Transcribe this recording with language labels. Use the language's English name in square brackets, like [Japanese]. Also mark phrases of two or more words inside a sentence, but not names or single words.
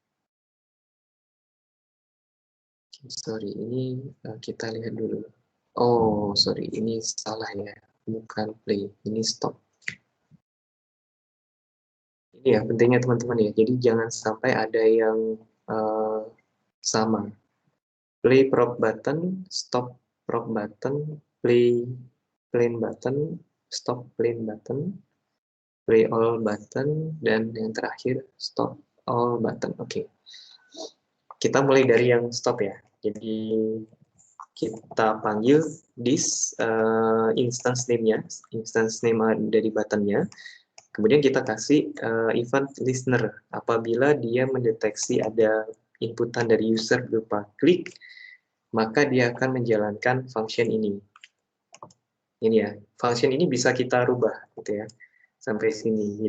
[Indonesian] Sorry, ini kita lihat dulu. Oh, sorry, ini salah ya, bukan play, ini stop. Ini ya pentingnya teman-teman ya, jadi jangan sampai ada yang sama. [English] Play prop button, stop prop button, play plain button, stop plain button, play all button, [Indonesian] dan yang terakhir [English] stop all button. [Indonesian] Oke. Kita mulai dari yang stop ya. Jadi kita panggil [English] this instance name- [Indonesian] nya, [English] instance name [Indonesian] dari button-nya. Kemudian kita kasih [English] event listener [Indonesian] apabila dia mendeteksi ada inputan dari user berupa klik, maka dia akan menjalankan function ini. Ini ya, function ini bisa kita rubah gitu ya, sampai sini.